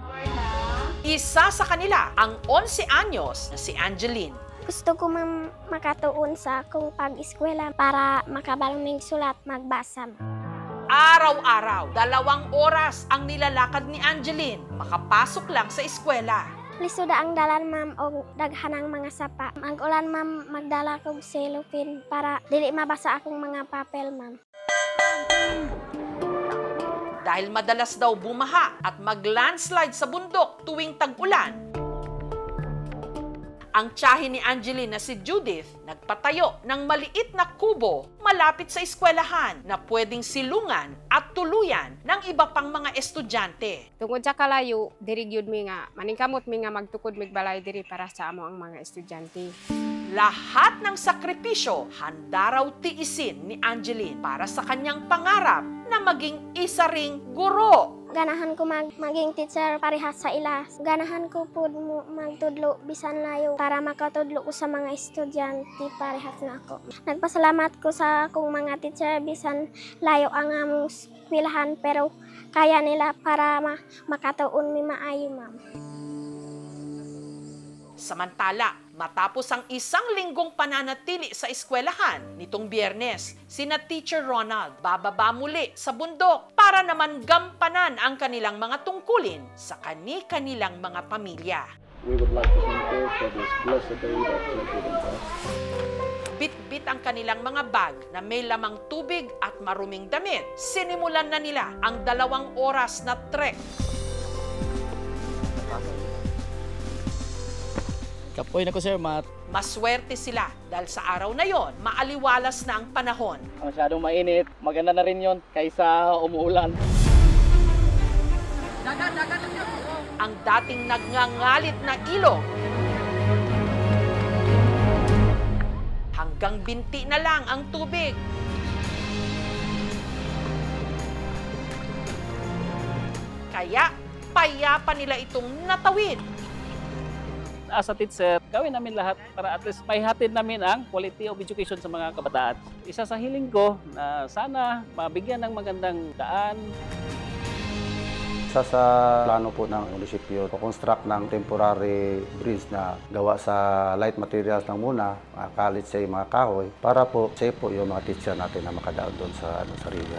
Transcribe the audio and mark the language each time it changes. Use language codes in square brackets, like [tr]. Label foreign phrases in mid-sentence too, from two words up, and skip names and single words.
[tl] Isa sa kanila, ang 11 anyos na si Angeline. [ceb] Gusto ko makatuon sa akong pag-eskwela para makabalong sulat, magbasa. [tl] Araw-araw, 2 oras ang nilalakad ni Angeline makapasok lang sa eskwela. [ceb] Liso da ang dalan, ma'am, o daghanang mga sapa. Mag-ulan, ma'am, magdala kong cellophane para dili mabasa akong mga papel, ma'am. [tl] Dahil madalas daw bumaha at mag-landslide sa bundok tuwing tag-ulan, ang tiyahin ni Angeline na si Judith nagpatayo ng maliit na kubo malapit sa eskwelahan na pwedeng silungan at tuluyan ng iba pang mga estudyante. [ceb] Tungod sa kalayo, diri gyud mi nga maningkamot mi nga magtukod mig balay diri para sa amo ang mga estudyante. [tl] Lahat ng sakripisyo handa raw tiisin ni Angeline para sa kanyang pangarap na maging isa ring guro. [ceb] Ganahan ko maging teacher parehas sa ila. Ganahan ko po magtudlo bisan layo para makatudlo ko sa mga estudyante parehas na ako. Nagpasalamat ko sa akong mga teacher bisan layo ang among eskwelahan pero kaya nila para makatuon mi maayo, ma'am. [tl] Samantala, matapos ang 1 linggong pananatili sa eskwelahan nitong Biyernes, sina Teacher Ronald bababa muli sa bundok para naman gampanan ang kanilang mga tungkulin sa kani-kanilang mga pamilya. [en] We would like to thank you for this blessed day that you have given us. [tl] Bit-bit ang kanilang mga bag na may lamang tubig at maruming damit. Sinimulan na nila ang 2 oras na trek. [ceb] Kapoy na ko, sir, mat. [tl] Maswerte sila dahil sa araw na yon, maaliwalas na ang panahon. Masyadong mainit. Maganda na rin yon kaysa umuulan. Ang dating nagngangalit na ilog, hanggang binti na lang ang tubig. Kaya, payapa nila itong natawid. [en] As a teacher, [tl] gawin namin lahat para [en] at least [tl] may hatid namin ang [en] quality of education [tl] sa mga kabataan. Isa sa hiling ko na sana mabigyan ng magandang daan. Isa sa plano po ng munisipyo, construct ng [en] temporary bridge [tl] na gawa sa [en] light materials [tl] lang muna, kalit sa mga kahoy, para po safe po yung mga teacher natin na makadaan doon sa river.